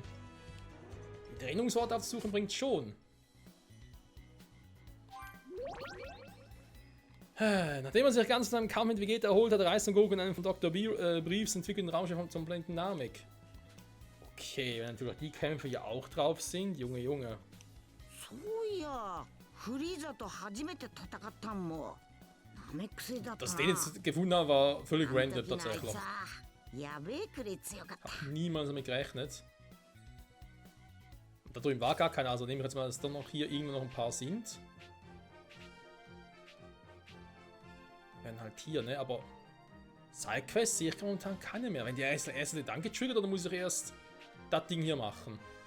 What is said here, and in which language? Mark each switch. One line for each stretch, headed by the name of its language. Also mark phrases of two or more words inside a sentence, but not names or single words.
German: Der Erinnerungsort aufzusuchen bringt schon. Nachdem man sich ganz nach einem Kampf mit Vegeta erholt hat, reist Son Goku in einem von Dr. Briefs entwickelten Raumschiff zum Planeten Namek. Okay, wenn natürlich die Kämpfe ja auch drauf sind, Junge, Junge. So ja,
Japanese: Friezaと初めて戦ったんも。ナメック星だったな。
German: Dass ich den jetzt gefunden habe, war völlig random tatsächlich.
Japanese: やべえくらい強かった。
German: Niemals damit gerechnet. Da drüben war gar keiner, also nehme ich jetzt mal, dass da noch hier irgendwo noch ein paar sind. Werden halt hier, ne? Aber Sidequests sehe ich momentan keine mehr. Wenn die erste dann getriggert, oder muss ich erst das Ding hier machen?